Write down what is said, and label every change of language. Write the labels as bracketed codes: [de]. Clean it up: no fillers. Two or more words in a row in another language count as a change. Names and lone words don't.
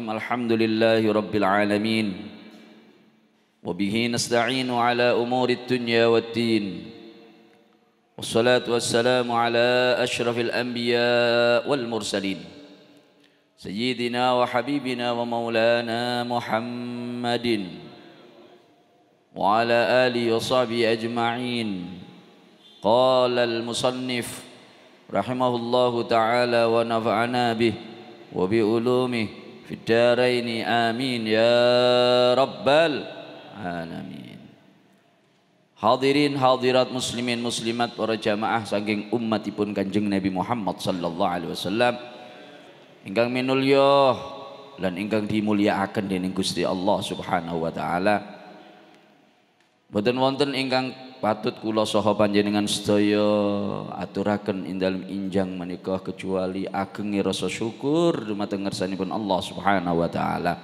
[ar] الحمد لله رب العالمين وبه نستعين على أمور الدنيا والدين والصلاة والسلام على أشرف الأنبياء والمرسلين سيدنا وحبيبنا ومولانا محمد وعلى آله وصحبه أجمعين. قال المصنف رحمه الله تعالى ونفعنا به وبعلومه في الدارين آمين يا رب العالمين. [jv] Hadirin hadirat muslimin muslimat para jamaah saking umatipun Kanjeng Nabi Muhammad [ar] صلى الله عليه وسلم [jv] ingkang minulya lan ingkang dimulyakaken dening Gusti Allah [ar] سبحانه وتعالى. [jv] Boten wonten ingkang patut kula saha panjenengan sedaya aturaken ing dalem injang menika kecuali agenge rasa syukur dumateng ngersanipun Allah [ar] سبحانه وتعالى.